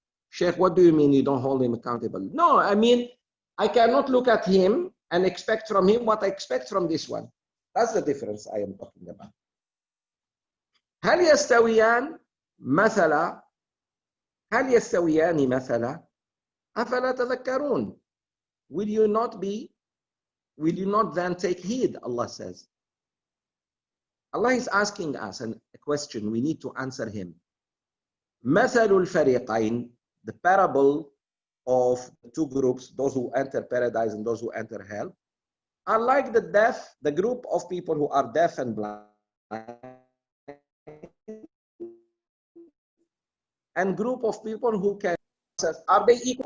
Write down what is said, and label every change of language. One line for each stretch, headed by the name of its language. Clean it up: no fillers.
English: Sheikh, what do you mean you don't hold him accountable? No, I mean, I cannot look at him and expect from him what I expect from this one. That's the difference I am talking about.
Arabic: هل يستويان مثلا هل يستويان مثلا أفلا تذكرون?
English: Will you not then take heed? Allah says. Allah is asking us a question. We need to answer him.
Arabic: مثل الفريقين,
English: the parable of the two groups, those who enter paradise and those who enter hell, are like the deaf, the group of people who are deaf and blind, and group of people who can. Are they equal?